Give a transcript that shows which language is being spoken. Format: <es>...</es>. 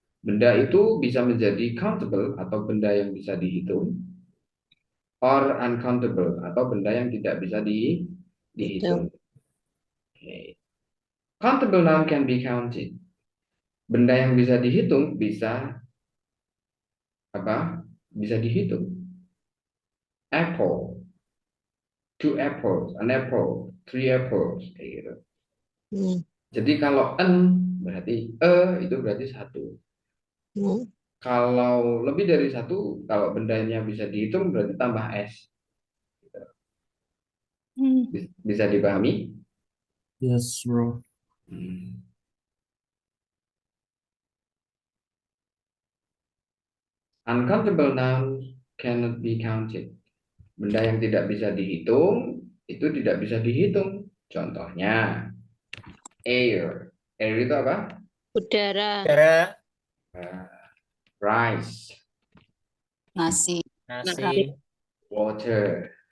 <id>Benda itu bisa menjadi countable atau benda yang bisa dihitung, or uncountable atau benda yang tidak bisa dihitung. Okay.</id> <en>Countable noun can be counted.</en> <id>Benda yang bisa dihitung bisa apa? Bisa dihitung. Apple, 2 apples, an apple, 3 apples, kayak gitu. Jadi kalau an berarti itu berarti 1. Kalau lebih dari 1, kalau bendanya bisa dihitung berarti tambah s. Bisa dipahami?</id> <en>Yes, bro. Uncountable nouns cannot be counted.</en> <id>Benda yang tidak bisa dihitung itu tidak bisa dihitung. Contohnya air. Air itu apa? Udara. Udara,</id> <en>Rice,</en> <id>Nasi. nasi,</id> <en>water,</en>